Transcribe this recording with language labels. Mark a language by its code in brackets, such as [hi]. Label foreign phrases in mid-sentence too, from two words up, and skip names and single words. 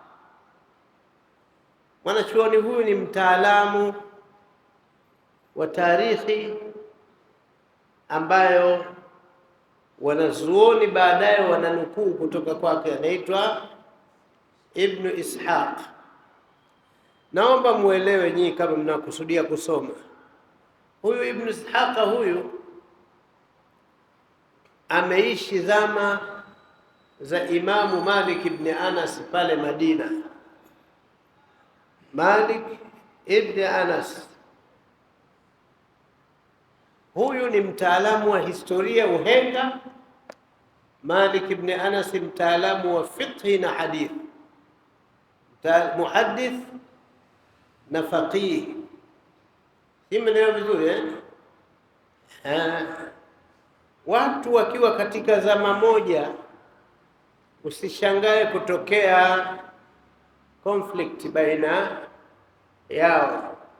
[sw] Mwanachuoni huyu ni mtaalamu wa tarikhi ambayo wanazuoni baadaye wananukuu kutoka kwake, anaitwa Ibn Ishaq. Naomba muelewe nyinyi kama mnakusudia kusoma. Huyu Ibn Ishaq huyu ameishi zama za Imamu Malik ibn Anas pale Madina. Malik ibn Anas huyu ni mtaalamu wa historia, uhenga. Malik ibn Anas mtaalamu wa fiqh na hadith, muhaddith na faqih. Simenelewa vizuri watu wakiwa katika zama moja, usishangae kutokea conflict baina yao.